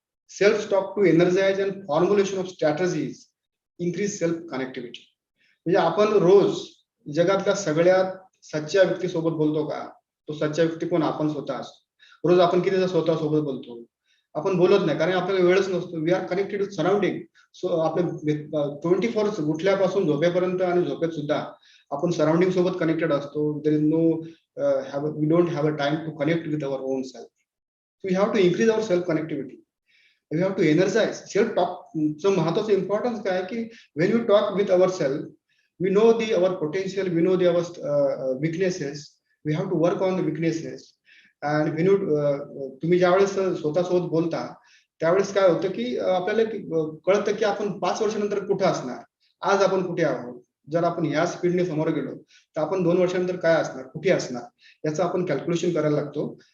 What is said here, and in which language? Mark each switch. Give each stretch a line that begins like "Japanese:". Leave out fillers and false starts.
English: Self talk to energize and formulation of strategies increase self connectivity.
Marathi: म्हणजे आपण रोज जगातल्या सगळ्यात सच्च्या व्यक्ती सोबत बोलतो का? तो सच्चा व्यक्ती कोण? आपण स्वतः असतो. रोज आपण किती स्वतः सोबत बोलतो? आपण बोलत नाही, कारण आपल्याला वेळच नसतो.
English: We are connected with surrounding.
Marathi: So आपले 24 उठल्यापासून झोपेपर्यंत आणि झोपेत सुद्धा आपण सराउंडिंग सोबत कनेक्टेड असतो.
English: There is no we don't have a time to connect with our own self. So we have to increase our self connectivity. We have to energize. Self talk. So महत्वाचं importance
Marathi: काय आहे की
English: when we talk with ourselves, we know our potential, we know our weaknesses. We have to work on the weaknesses. And when you
Marathi: तुम्ही ज्यावेळेस स्वतःसोबत बोलता त्यावेळेस काय होतं की आपल्याला कळतं की आपण 5 वर्षानंतर कुठे असणार, आज आपण कुठे आहोत. जर आपण ह्या स्पीडने समोर गेलो तर आपण 2 वर्षानंतर काय असणार, कुठे असणार, याचं आपण कॅल्क्युलेशन करायला लागतो.